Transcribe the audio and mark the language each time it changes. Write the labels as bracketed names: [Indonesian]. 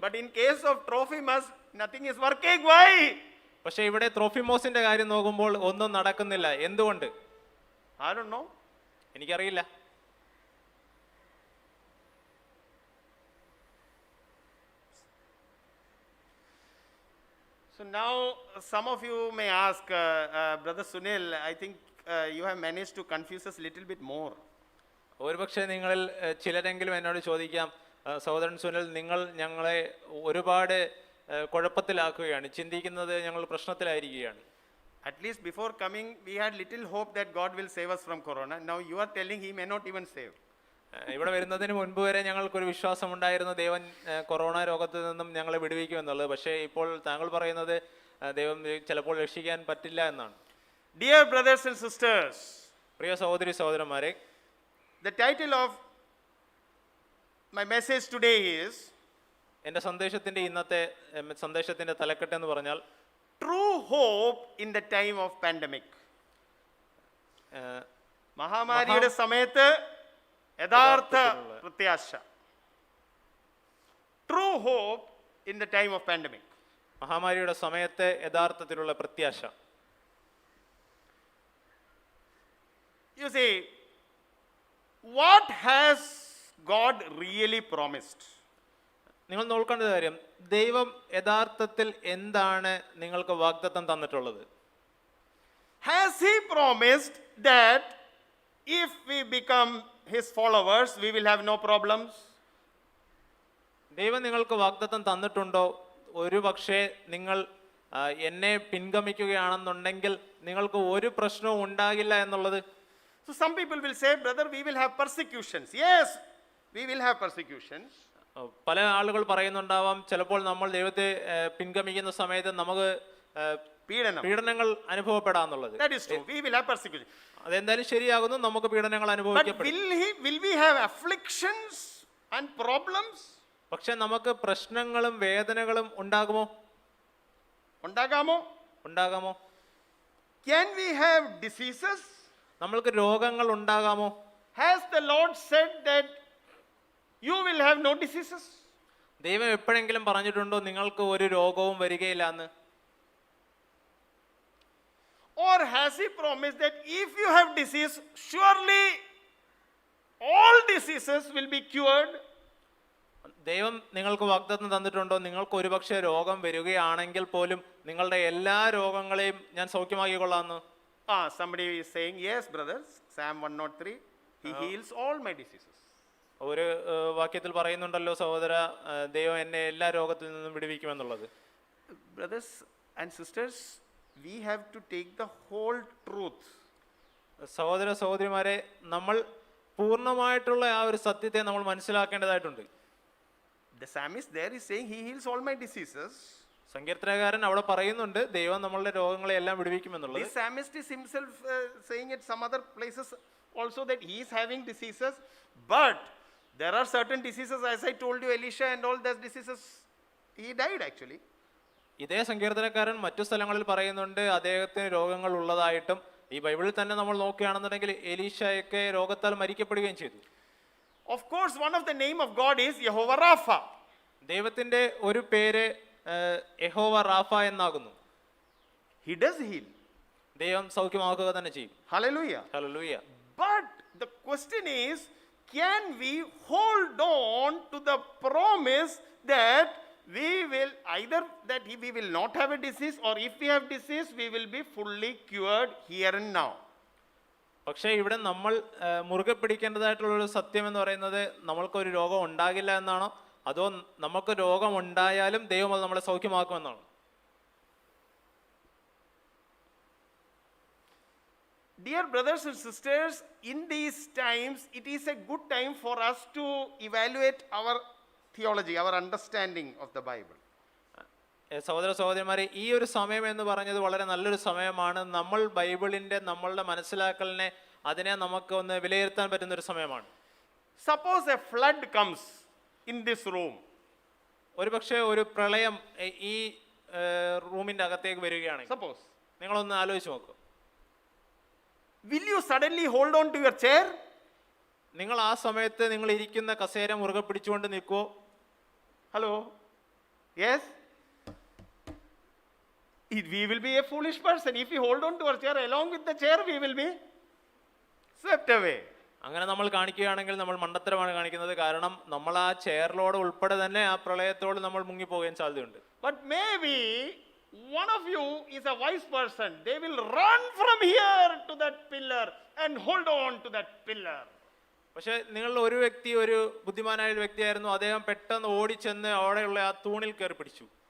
[English] But in case of Trophimus, nothing is working. Why? [Malayalam] പക്ഷെ ഇവിടെ ത്രോഫിമോസിന്റെ കാര്യം നോക്കുമ്പോൾ ഒന്നും നടക്കുന്നില്ല. എന്തുകൊണ്ട്? [English] I don't know. [Malayalam] എനിക്കറിയില്ല. [English] So now some of you may ask, Brother Sunil, I think you have managed to confuse us a little bit more. [Malayalam] ഒരുപക്ഷെ നിങ്ങളിൽ ചിലരെങ്കിലും എന്നോട് ചോദിക്കാം, സഹോദരൻ സുനിൽ, നിങ്ങൾ ഞങ്ങളെ ഒരുപാട് കുഴപ്പത്തിലാക്കുകയാണ്, ചിന്തിക്കുന്നത് ഞങ്ങൾ പ്രശ്നത്തിലായിരിക്കുകയാണ്. [English] At least before coming, we had little hope that God will save us from corona. Now you are telling He may not even save. [Malayalam] ഇവിടെ വരുന്നതിന് മുൻപ് വരെ ഞങ്ങൾക്കൊരു വിശ്വാസം ഉണ്ടായിരുന്നു ദൈവം കൊറോണ രോഗത്തിൽ നിന്നും ഞങ്ങളെ വിടുവിക്കുമെന്നുള്ളത്. പക്ഷേ ഇപ്പോൾ താങ്കൾ പറയുന്നത് ദൈവം ചിലപ്പോൾ രക്ഷിക്കാൻ പറ്റില്ല എന്നാണ്. [English] Dear brothers and sisters, [Malayalam] പ്രിയ സഹോദരി സഹോദരന്മാരെ, [English] the title of my message today is, [Malayalam] എൻ്റെ സന്ദേശത്തിന്റെ ഇന്നത്തെ സന്ദേശത്തിന്റെ തലക്കെട്ട് എന്ന് പറഞ്ഞാൽ [English] True Hope in the Time of Pandemic. [Malayalam] മഹാമാരിയുടെ സമയത്ത് യഥാർത്ഥ പ്രത്യാശ. [English] true hope in the time of pandemic. [Malayalam] മഹാമാരിയുടെ സമയത്തെ യഥാർത്ഥത്തിലുള്ള പ്രത്യാശ. [English] You see, what has God really promised? [Malayalam] നിങ്ങൾ നോക്കേണ്ട കാര്യം, ദൈവം യഥാർത്ഥത്തിൽ എന്താണ് നിങ്ങൾക്ക് വാഗ്ദത്തം തന്നിട്ടുള്ളത്? [English] Has He promised that if we become His followers, we will have no problems? [Malayalam] ദൈവം നിങ്ങൾക്ക് വാഗ്ദത്തം തന്നിട്ടുണ്ടോ? ഒരു പക്ഷേ നിങ്ങൾ എന്നെ പിൻഗമിക്കുകയാണെന്നുണ്ടെങ്കിൽ നിങ്ങൾക്ക് ഒരു പ്രശ്നവും ഉണ്ടാകില്ല എന്നുള്ളത്? [English] So some people will say, brother, we will have persecutions. Yes, we will have persecutions. [Malayalam] പല ആളുകൾ പറയുന്നുണ്ടാവാം, ചിലപ്പോൾ നമ്മൾ ദൈവത്തെ പിൻഗമിക്കുന്ന സമയത്ത് നമുക്ക് പീഡനങ്ങൾ അനുഭവപ്പെടാന്നുള്ളത്. [English] That is true. We will have persecution. [Malayalam] അതെന്തായാലും ശരിയാകുന്നു, നമുക്ക് പീഡനങ്ങൾ [English] But [Malayalam] അനുഭവിക്കപ്പെടും. [English] will we have afflictions and problems? [Malayalam] പക്ഷെ നമുക്ക് പ്രശ്നങ്ങളും വേദനകളും ഉണ്ടാകുമോ? ഉണ്ടാകാമോ? [English] Can we have diseases? [Malayalam] നമ്മൾക്ക് രോഗങ്ങൾ ഉണ്ടാകാമോ? [English] Has the Lord said that you will have no diseases? [Malayalam] ദൈവം എപ്പോഴെങ്കിലും പറഞ്ഞിട്ടുണ്ടോ നിങ്ങൾക്ക് ഒരു രോഗവും വരികയില്ല എന്ന്? [English] Or has He promised that if you have disease, surely all diseases will be cured? [Malayalam] ദൈവം നിങ്ങൾക്ക് വാഗ്ദത്തം തന്നിട്ടുണ്ടോ നിങ്ങൾക്ക് ഒരുപക്ഷെ രോഗം വരികയാണെങ്കിൽ പോലും നിങ്ങളുടെ എല്ലാ രോഗങ്ങളെയും ഞാൻ സൗഖ്യമാക്കിക്കൊള്ളാമെന്ന്? [English] Somebody is saying, yes, brothers, Psalm 103, He heals all my diseases. [Malayalam] ഒരു വാക്യത്തിൽ പറയുന്നുണ്ടല്ലോ സഹോദര, ദൈവം എന്നെ എല്ലാ രോഗത്തിൽ നിന്നും വിടുവിക്കുമെന്നുള്ളത്. [English] Brothers and sisters, we have to take the whole truth. [Malayalam] സഹോദര സഹോദരിമാരെ, നമ്മൾ പൂർണ്ണമായിട്ടുള്ള ആ ഒരു സത്യത്തെ നമ്മൾ മനസ്സിലാക്കേണ്ടതായിട്ടുണ്ട്. [English] The psalmist there is saying, He heals all my diseases. [Malayalam] സങ്കീർത്തനകാരൻ അവിടെ പറയുന്നുണ്ട് ദൈവം നമ്മളുടെ രോഗങ്ങളെ എല്ലാം വിടുവിക്കുമെന്നുള്ളത്. [English] This psalmist is himself saying at some other places also that he is having diseases, but there are certain diseases, as I told you, Elisha and all those diseases, he died actually. [Malayalam] ഇതേ സങ്കീർത്തനക്കാരൻ മറ്റു സ്ഥലങ്ങളിൽ പറയുന്നുണ്ട് അദ്ദേഹത്തിന് രോഗങ്ങൾ ഉള്ളതായിട്ടും. ഈ ബൈബിളിൽ തന്നെ നമ്മൾ നോക്കുകയാണെന്നുണ്ടെങ്കിൽ എലീശയൊക്കെ രോഗത്താൽ മരിക്കപ്പെടുകയും ചെയ്തു. [English] Of course, one of the name of God is Jehovah Rapha. [Malayalam] ദൈവത്തിന്റെ ഒരു പേര് യഹോവ റാഫ എന്നാകുന്നു. [English] He does heal. [Malayalam] ദൈവം സൗഖ്യമാക്കുക തന്നെ ചെയ്യും. [English] Hallelujah. [Malayalam] Hallelujah. [English] But the question is, can we hold on to the promise that we will either that we will not have a disease, or if we have disease, we will be fully cured here and now? [Malayalam] പക്ഷേ ഇവിടെ നമ്മൾ മുറുകെ പിടിക്കേണ്ടതായിട്ടുള്ള ഒരു സത്യം എന്ന് പറയുന്നത് നമ്മൾക്കൊരു രോഗം ഉണ്ടാകില്ല എന്നാണോ, അതോ നമുക്ക് രോഗം ഉണ്ടായാലും ദൈവം അത് നമ്മളെ സൗഖ്യമാക്കുമെന്നാണോ? [English] Dear brothers and sisters, in these times, it is a good time for us to evaluate our theology, our understanding of the Bible. [Malayalam] സഹോദര സഹോദരിമാരെ, ഈ ഒരു സമയം എന്ന് പറഞ്ഞത് വളരെ നല്ലൊരു സമയമാണ്. നമ്മൾ ബൈബിളിന്റെ നമ്മളുടെ മനസ്സിലാക്കലിനെ അതിനെ നമുക്ക് ഒന്ന് വിലയിരുത്താൻ പറ്റുന്ന ഒരു സമയമാണ്. [English] Suppose a flood comes in this room. [Malayalam] ഒരു പക്ഷേ ഒരു പ്രളയം ഈ റൂമിന്റെ അകത്തേക്ക് വരികയാണെങ്കിൽ, [English] Suppose. [Malayalam] നിങ്ങളൊന്ന് ആലോചിച്ച് നോക്കൂ. [English] Will you suddenly hold on to your chair? [Malayalam] നിങ്ങൾ ആ സമയത്ത് നിങ്ങൾ ഇരിക്കുന്ന കസേര മുറുകെ പിടിച്ചുകൊണ്ട് നിൽക്കുവോ? [English] Hello? Yes? We will be a foolish person. If we hold on to our chair, along with the chair, we will be swept away. [Malayalam] അങ്ങനെ നമ്മൾ കാണിക്കുകയാണെങ്കിൽ നമ്മൾ മണ്ടത്തരമാണ് കാണിക്കുന്നത്. കാരണം നമ്മൾ ആ ചെയറിലോട് ഉൾപ്പെടെ തന്നെ ആ പ്രളയത്തോട് നമ്മൾ മുങ്ങിപ്പോകാൻ സാധ്യതയുണ്ട്. [English] But maybe one of you is a wise person. They will run from here to that pillar and hold on to that pillar. [Malayalam] പക്ഷെ നിങ്ങളുടെ ഒരു വ്യക്തി ഒരു ബുദ്ധിമാനായ ഒരു വ്യക്തിയായിരുന്നു. അദ്ദേഹം പെട്ടെന്ന് ഓടിച്ചെന്ന് അവിടെയുള്ള ആ തൂണിൽ കയറി പിടിച്ചു.